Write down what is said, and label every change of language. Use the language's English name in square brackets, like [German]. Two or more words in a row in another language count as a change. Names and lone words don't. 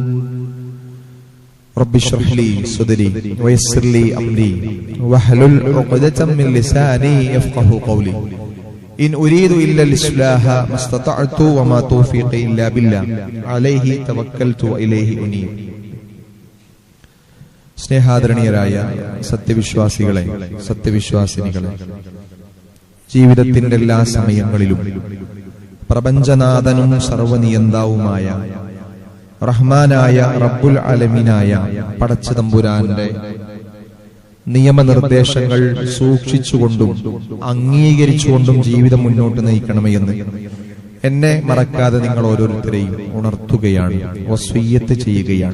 [Arabic] رب اشرح لي صدري ويسر لي أمري واحلل عقدة من لساني يفقهوا قولي. إن أريد إلا الإصلاح ما استطعت وما توفيقي إلا بالله عليه توكلت وإليه أنيب. [Malayalam] സ്നേഹാദരണീയരായ സത്യവിശ്വാസികളെ, സത്യവിശ്വാസിനികളെ, ജീവിതത്തിന്റെ എല്ലാ സമയങ്ങളിലും പ്രപഞ്ചനാഥനും സർവനിയന്താവുമായ റഹ്മാനായ റബ്ബുൽ ആലമീനായ പടച്ചതമ്പുരാന്റെ നിയമനിർദ്ദേശങ്ങൾ സൂക്ഷിച്ചുകൊണ്ടും അംഗീകരിച്ചുകൊണ്ടും ജീവിതം മുന്നോട്ട് നയിക്കണമേ എന്ന് എന്നെ മറക്കാതെ നിങ്ങൾ ഓരോരുത്തരെയും ഉണർത്തുകയാണ്, വസിയ്യത്ത് ചെയ്യുകയാണ്.